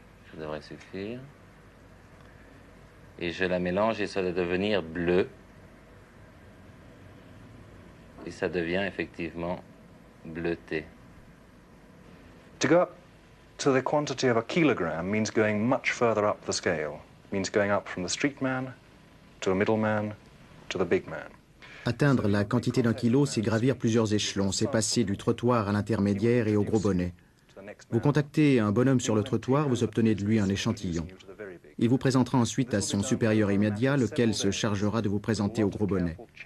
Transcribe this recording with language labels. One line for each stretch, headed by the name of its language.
French: Ça devrait suffire. Et je la mélange et ça doit devenir bleu. Et ça devient effectivement bleuté.
English: To go up to the quantity of a kilogram means going much further up the scale. Means going up from the street man to a middleman to the big man.
French: Atteindre la quantité d'un kilo, c'est gravir plusieurs échelons, c'est passer du trottoir à l'intermédiaire et au gros bonnet. Vous contactez un bonhomme sur le trottoir, vous obtenez de lui un échantillon. Il vous présentera ensuite à son supérieur immédiat, lequel se chargera de vous présenter au gros bonnet.